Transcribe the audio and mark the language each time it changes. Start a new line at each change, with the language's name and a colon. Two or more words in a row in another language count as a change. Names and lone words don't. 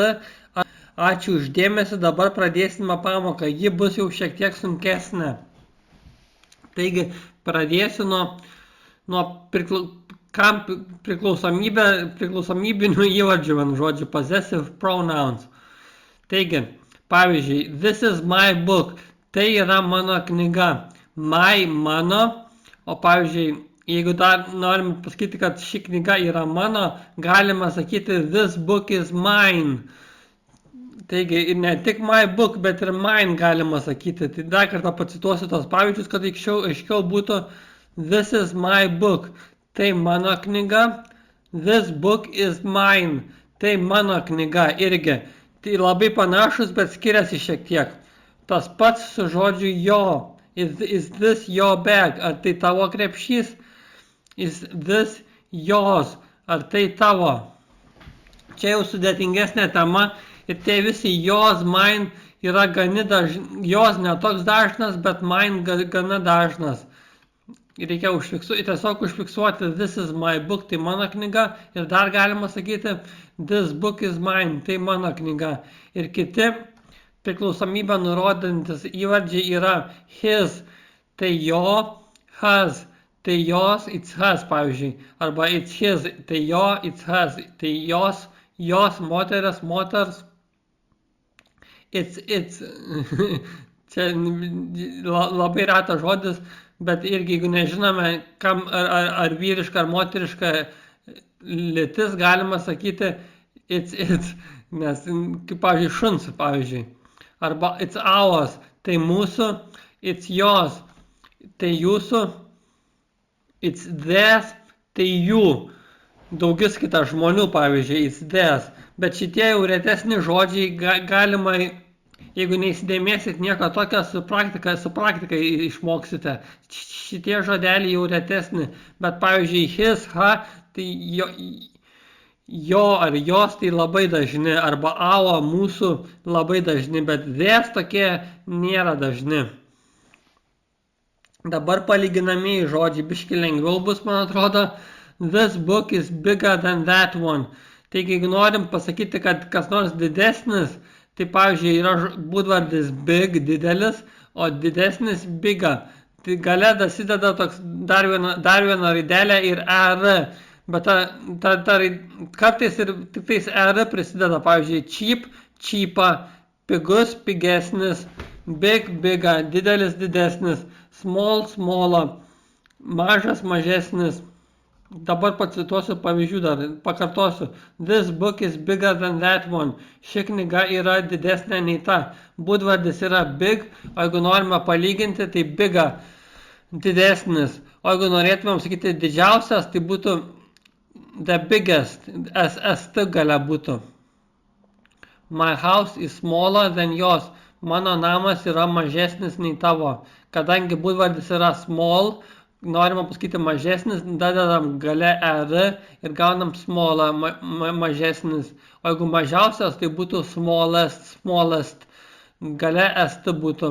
Lithuanian: Ačiū uždėmesi, dabar pradėsime pamoką. Ji bus jau šiek tiek sunkesnė. Taigi pradėsiu nuo priklausomybinių įvardžių, žodžių,
English: possessive pronouns.
Lithuanian: Taigi, pavyzdžiui,
English: this is my book,
Lithuanian: tai yra mano knyga, my, mano, o pavyzdžiui, jeigu dar norime pasakyti, kad ši knyga yra mano, galima sakyti
English: this book is mine.
Lithuanian: Taigi, ir ne tik
English: my book,
Lithuanian: bet ir mine galima sakyti. Tai dar kartą pacituosiu tos pavyzdžius, kad aiškiau būtų
English: this is my book.
Lithuanian: Tai mano knyga,
English: this book is mine,
Lithuanian: tai mano knyga irgi. Tai labai panašus, bet skiriasi šiek tiek. Tas pats su žodžiu jo,
English: is this your bag,
Lithuanian: ar tai tavo krepšys,
English: is this yours,
Lithuanian: ar tai tavo. Čia jau sudėtingesnė tema ir tie visi
English: yours, mine
Lithuanian: yra gana dažnas, yours netoks dažnas, bet mine gana dažnas. Reikia tiesiog užfiksuoti
English: this is my book,
Lithuanian: tai mano knyga, ir dar galima sakyti
English: this book is mine,
Lithuanian: tai mano knyga. Ir kiti priklausomybę nurodantis įvardžiai yra his, tai jo, has, tai jos,
English: it's has,
Lithuanian: pavyzdžiui, arba
English: it's his,
Lithuanian: tai jo,
English: it's has,
Lithuanian: tai jos, moteris, moters, it's. Čia labai retas žodis, bet irgi jeigu nežinome, kam ar vyriška ar moteriška lytis, galima sakyti it's, nes kaip pavyzdžiui šuns, pavyzdžiui.
English: Arba it's ours,
Lithuanian: tai mūsų,
English: it's yours,
Lithuanian: tai jūsų,
English: it's theirs,
Lithuanian: tai jų. Daugis kitas žmonių, pavyzdžiui,
English: it's theirs.
Lithuanian: Bet šitie jau retesni žodžiai galima, jeigu neįsidėmėsit nieko tokio, su praktika išmoksite. Šitie žodeliai jau retesni, bet pavyzdžiui his, ha, tai jo ar jos tai labai dažni, arba our, mūsų labai dažni, bet theirs tokie nėra dažni. Dabar palyginamieji žodžiai biški lengviau bus, man atrodo.
English: This book is bigger than that one.
Lithuanian: Taigi, jeigu norim pasakyti, kad kas nors didesnis, tai pavyzdžiui yra būdvardis big, didelis, o didesnis bigger. Tai gale dasideda toks dar viena raidelė ir er, bet kartais ir tik tais er prisideda, pavyzdžiui
English: cheap, cheaper,
Lithuanian: pigus, pigesnis,
English: big, bigger,
Lithuanian: didelis, didesnis,
English: small, smaller,
Lithuanian: mažas, mažesnis. Dabar pacituosiu pavyzdžių dar, pakartosiu.
English: This book is bigger than that one.
Lithuanian: Ši knyga yra didesnė nei ta. Būdvardis yra big, o jeigu norime palyginti, tai bigger, didesnis. O jeigu norėtumėm sakyti didžiausias, tai būtų
English: the biggest,
Lithuanian: st gale būtų.
English: My house is smaller than yours.
Lithuanian: Mano namas yra mažesnis nei tavo. Kadangi būdvardis yra small, norime pasakyti mažesnis, dadedam gale er ir gaunam smaller, mažesnis. O jeigu mažiausias, tai būtų smallest, gale st būtų.